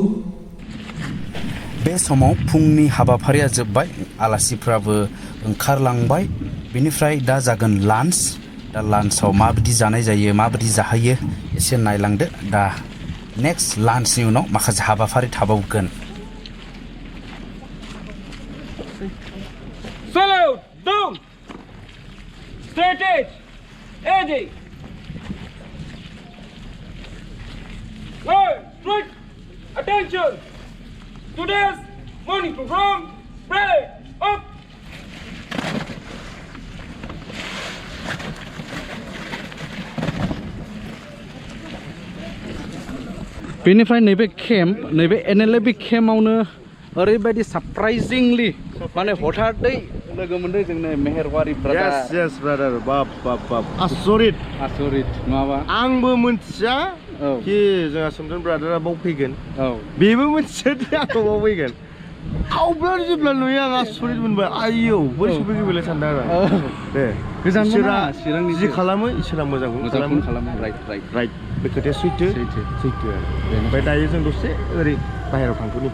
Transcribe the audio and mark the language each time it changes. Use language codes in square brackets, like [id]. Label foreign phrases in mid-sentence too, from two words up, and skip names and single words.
[brx] बे समाव फुंनि हाबाफारिया जोबबाय आलासिफ्राबो ओंखारलांबाय बेनिफ्राय दा जागोन लान्च दा लान्चआव माबायदि जानाय जायो माबायदि जाहैयो एसे नायलांदो दा नेक्स्ट लान्चनि उनाव माखासे हाबाफारि थाबावगोन [en] Salute! Down! Straight edge! Edgy! Hey! Straight! Attention! Today's morning program, break up! [brx] बेनिफ्राय नैबे केम्प नैबे NLFB केम्पआवनो ओरैबायदि सरप्राइजिंलि माने हठादै लोगो मोनदों जोंनो मेहेरवारि ब्रादार [en] yes brother [brx] बाप आसरित नङाबा आंबो मिथिया कि जोंहा सोमदोन ब्रादारा बाव फैगोन बेबो मिथिया दि आंखौ बाव फैगोन आवब्ला जेब्ला नुयो आं आसरित मोनबाय आयौ बोरै सफैगोन बेलाय सानदों आरो दे इसोरा जि खालामो इसोरा मोजांखौनो खालामो राइट बे खोथाया सैथो ओमफ्राय दायो जों दसे ओरै बाहेरायाव थांथ'नि